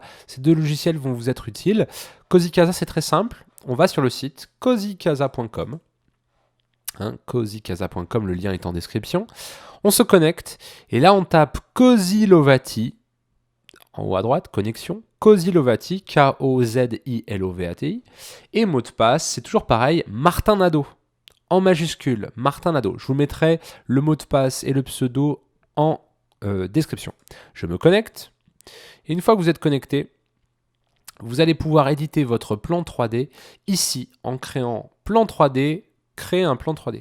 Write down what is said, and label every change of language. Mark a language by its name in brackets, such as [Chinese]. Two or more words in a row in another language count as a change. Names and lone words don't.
[French] Ces deux logiciels vont vous être utiles. Cozy Casa, c'est très simple. On va sur le site cozycasa.com. cozycasa.com, le lien est en description. On se connecte et là, on tape Cozy Lovati. En haut à droite, connexion, Cozy Lovati, K-O-Z-I-L-O-V-A-T-I, et mot de passe, c'est toujours pareil, Martin Nadeau, en majuscule, Martin Nadeau. Je vous mettrai le mot de passe et le pseudo en description. Je me connecte, et une fois que vous êtes connecté, vous allez pouvoir éditer votre plan 3D ici, en créant plan 3D, créer un plan 3D.